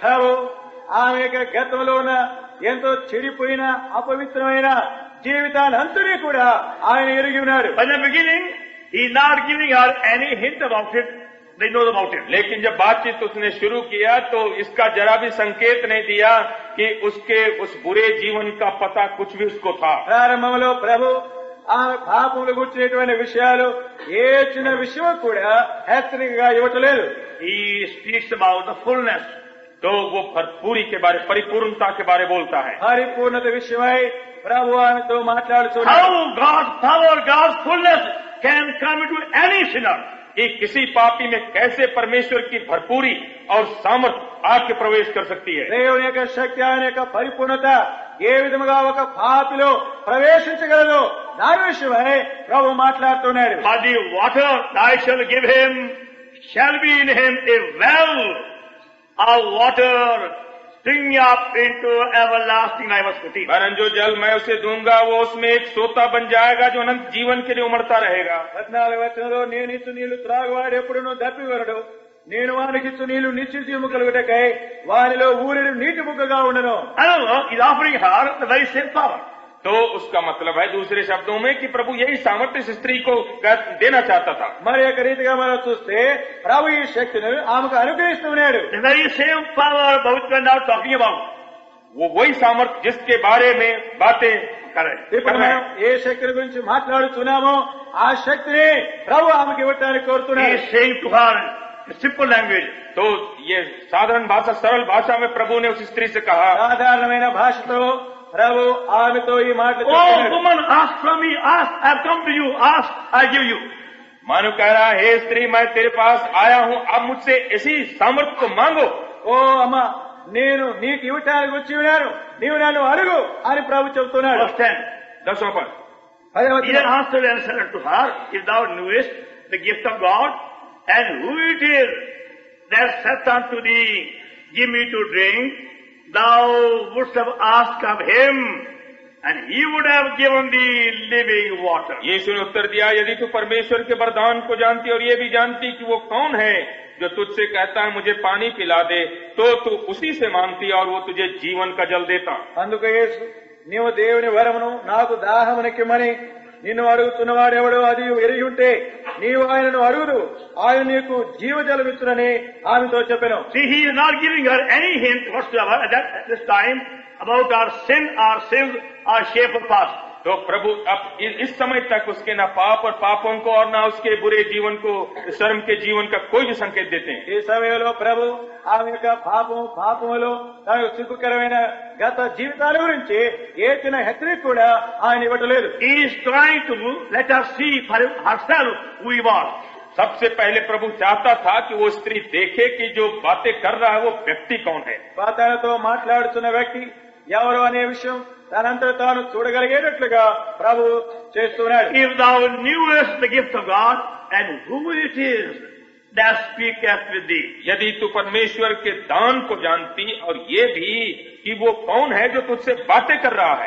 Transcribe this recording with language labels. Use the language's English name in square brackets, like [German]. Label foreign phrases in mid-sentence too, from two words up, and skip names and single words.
[Telugu] ప్రభు ఆమె యొక్క గతంలో ఉన్న ఎంతో చెడిపోయిన అపవిత్రమైన జీవితాలంతని కూడా ఆయన ఎరిగి ఉన్నాడు. [English] But in the beginning, He's not giving her any hint about it. They know about it. [Hindi] लेकिन जब बातचीत उसने शुरू किया तो इसका जरा भी संकेत नहीं दिया कि उसके उस बुरे जीवन का पता कुछ भी उसको था। [Telugu] ప్రారంభంలో ప్రభు ఆమె పాపములు గుర్చినటువంటి విషయాలు ఏ చిన్న విషయం కూడా హెచ్చరికగా ఇవ్వట్లేదు. [English] He speaks about the fullness. [Hindi] तो वो भरपूरी के बारे, परिपूर्णता के बारे बोलता है। [Telugu] పరిపూర్ణత విషయమై ప్రభు ఆమెతో మాట్లాడుతున్నాడు. [English] How God's power, God's fullness can come into any sinner. [Hindi] कि किसी पापी में कैसे परमेश्वर की भरपूरी और सामर्थ आके प्रवेश कर सकती है। [Telugu] దేవుని యొక్క శక్తి ఆయన యొక్క పరిపూర్ణత ఏ విధముగా ఒక పాపిలో ప్రవేశించగలదో దాని విషయమై ప్రభు మాట్లాడుతున్నాడు. [English] But the water I shall give him shall be in him a well of water springing up into everlasting life. 14. [Hindi] वरन जो जल मैं उसे दूंगा वो उसमें एक सोता बन जाएगा जो अनंत जीवन के लिए उमड़ता रहेगा। [Telugu] 14 వచనంలో నేను ఇచ్చు నీళ్లు త్రాగువాడు ఎప్పుడునూ దప్పివరడు, నేను వానికిచ్చు నీళ్లు నిత్య జీవము కలుగుటకై వానిలో ఊరెడు నీటి బుగ్గగా ఉండను. [English] Another is offering her the very same power. [Hindi] तो उसका मतलब है दूसरे शब्दों में कि प्रभु यही सामर्थ्य इस स्त्री को देना चाहता था। [Telugu] మరి యొక్క రీతిగా మనం చూస్తే ప్రభు ఈ శక్తిని ఆమెకు అనుగ్రహిస్తున్నాడు. [English] The very same power about which we are now talking about. [Hindi] वो वही सामर्थ्य जिसके बारे में बातें कर [Telugu] ఇప్పుడు [Hindi] रहे [Telugu] మనం [Hindi] हैं। [Telugu] ఏ శక్తిని గురించి మాట్లాడుతున్నామో ఆ శక్తిని ప్రభు ఆమెకు ఇవ్వటానికి [English] He [Telugu] కోరుతున్నాడు. [English] is saying to her in simple language, [Hindi] तो ये साधारण भाषा, सरल भाषा में प्रभु ने उस स्त्री से कहा, [Telugu] సాధారణమైన భాషతో ప్రభు ఆమెతో ఈ మాటలు [English] oh [Telugu] చెప్తున్నాడు. [English] woman, ask from me, ask, I have come to you, ask, I give you. [Hindi] मानो कह रहा, हे स्त्री मैं तेरे पास आया हूँ, अब मुझसे ऐसी सामर्थ्य को मांगो। [Telugu] ఓ అమ్మ, నేను నీకు ఇవ్వటానికి వచ్చి ఉన్నాను, నీవు నన్ను అడుగు అని ప్రభు చెబుతున్నాడు. [English] Verse 10. [Hindi] 10 पर [Telugu] 10వ [English] He then answered and said unto her, if thou knewest the gift of God, and who it is that saith unto thee, give me to drink, thou wouldst have asked of him, and he would have given thee living water. [Hindi] यीशु ने उत्तर दिया, यदि तू परमेश्वर के वरदान को जानती और ये भी जानती कि वो कौन है जो तुझसे कहता है मुझे पानी पिला दे, तो तू उसी से मांगती और वो तुझे जीवन का जल देता। [Telugu] అందుకు యేసు, నీవు దేవుని వరమును నాకు దాహమునికిమ్మని నిన్ను అడుగుతున్నవాడెవడో అది ఎరిగి ఉంటే నీవు ఆయనను అడుగుదు, ఆయన నీకు జీవజలమిచ్చునని ఆమెతో చెప్పెను. [English] See, he is not giving her any hint whatsoever at this time about our sin, our sins, our shameful past. [Hindi] तो प्रभु अब इस समय तक उसके न पाप और पापों को और न उसके बुरे जीवन को, शर्म के जीवन का कोई भी संकेत देते हैं। [Telugu] ఈ సమయంలో ప్రభు ఆమె యొక్క పాపములో తనకు సిగ్గుకరమైన గత జీవితాల గురించి ఏ చిన్న హెచ్చరిక కూడా ఆయన ఇవ్వట్లేదు. [English] He is trying to let her see for herself who he was. [Hindi] सबसे पहले प्रभु चाहता था कि वो स्त्री देखे कि जो बातें कर रहा है वो व्यक्ति कौन है। [Telugu] తనతో మాట్లాడుతున్న వ్యక్తి ఎవరు అనే విషయం తనంతా తాను చూడగలిగేటట్లుగా ప్రభు చేస్తున్నాడు. [English] If thou knewest the gift of God, and who it is that speaketh with thee. [Hindi] यदि तू परमेश्वर के दान को जानती और ये भी कि वो कौन है जो तुझसे बातें कर रहा है।